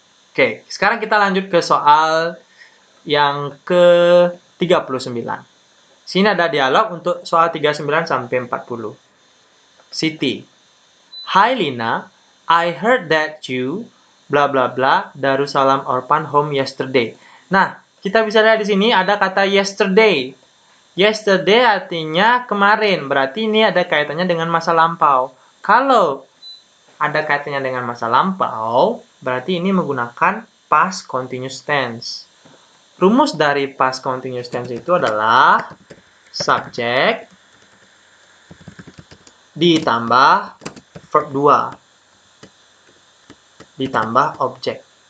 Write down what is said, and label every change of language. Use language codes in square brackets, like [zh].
[id] Oke, sekarang kita lanjut ke soal yang ke-39. Sini ada dialog untuk soal 39 sampai 40. Siti. [en] Hi Lina, I heard that you bla bla bla Darussalam Orphan Home yesterday. [id] Nah, kita bisa lihat di sini ada kata yesterday. Yesterday artinya kemarin, berarti ini ada kaitannya dengan masa lampau. Kalau ada kaitannya dengan masa lampau, berarti ini menggunakan past continuous tense. Rumus dari past continuous tense itu adalah subjek ditambah verb 2 ditambah objek.